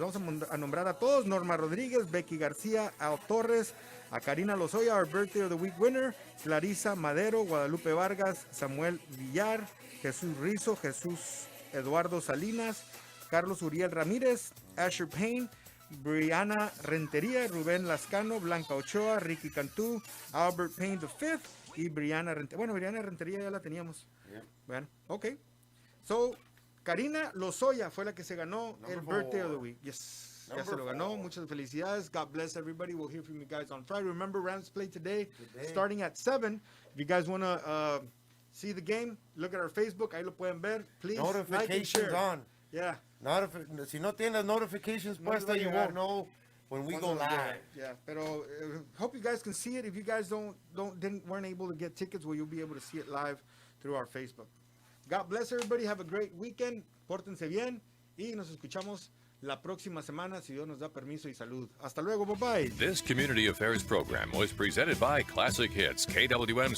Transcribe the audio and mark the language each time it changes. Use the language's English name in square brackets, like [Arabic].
[Spanish] Vamos a nombrar a todos: Norma Rodríguez, Becky García, Al Torres, a Karina Lozoya, [English] our birthday of the week winner, [Spanish] Clarisa Madero, Guadalupe Vargas, Samuel Villar, Jesús Rizo, Jesús Eduardo Salinas, Carlos Uriel Ramírez, Asher Payne, Brianna Rentería, Rubén Lascano, Blanca Ochoa, Ricky Cantú, Albert Payne V y Brianna Rentería. Bueno, Brianna Rentería ya la teníamos. Bueno, ok. So, Karina Lozoya fue la que se ganó el [English] birthday of the week. [Spanish] Yes. Ya se lo ganó. Muchas felicidades. [English] God bless everybody. We'll hear from you guys on Friday. Remember, Rams play today starting at 7. If you guys want to see the game, look at our Facebook. [Spanish] Ahí lo pueden ver. [English] Please like and share. On. Yeah. [Spanish] Si no tienes notifications puestas, [English] you won't know when we go live. Yeah, pero hope you guys can see it. If you guys weren't able to get tickets, well, you'll be able to see it live through our Facebook. God bless everybody. Have a great weekend. [Spanish] Pórtense bien y nos escuchamos la próxima semana, si Dios nos da permiso y salud. Hasta luego, bye-bye. [English] This Community Affairs program was presented by Classic Hits, KWMC